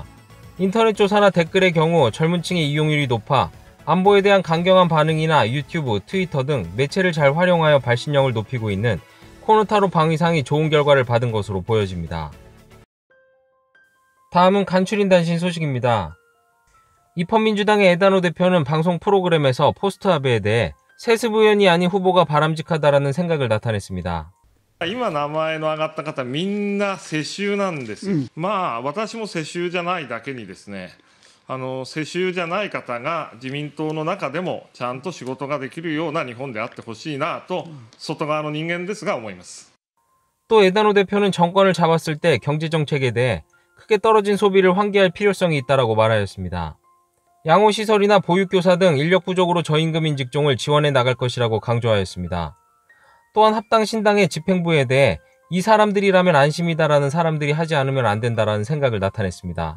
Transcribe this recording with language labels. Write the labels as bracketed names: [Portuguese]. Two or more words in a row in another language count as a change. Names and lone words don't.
[Korean] 인터넷 조사나 댓글의 경우 젊은 층의 이용률이 높아 안보에 대한 강경한 반응이나 유튜브, 트위터 등 매체를 잘 활용하여 발신력을 높이고 있는 코노타로 방위상이 좋은 결과를 받은 것으로 보여집니다. 다음은 간추린 단신 소식입니다. 입헌민주당의 에다노 대표는 방송 프로그램에서 포스트 아베에 대해 세습 의원이 아닌 후보가 바람직하다라는 생각을 나타냈습니다. [Japanese] 今名前の挙がった方みんな世襲なんですよ、まあ私も世襲じゃないだけにですね、世襲じゃない方が自民党の中でもちゃんと仕事ができるような日本であってほしいなと外側の人間ですが思います。 [Korean] 또 에다노 대표는 정권을 잡았을 때 경제정책에 대해 크게 떨어진 소비를 환기할 필요성이 있다라고 말하였습니다. 양호시설이나 보육교사 등 인력 부족으로 저임금인 직종을 지원해 나갈 것이라고 강조하였습니다. 또한 합당신당의 집행부에 대해 이 사람들이라면 안심이다라는 사람들이 하지 않으면 안 된다라는 생각을 나타냈습니다.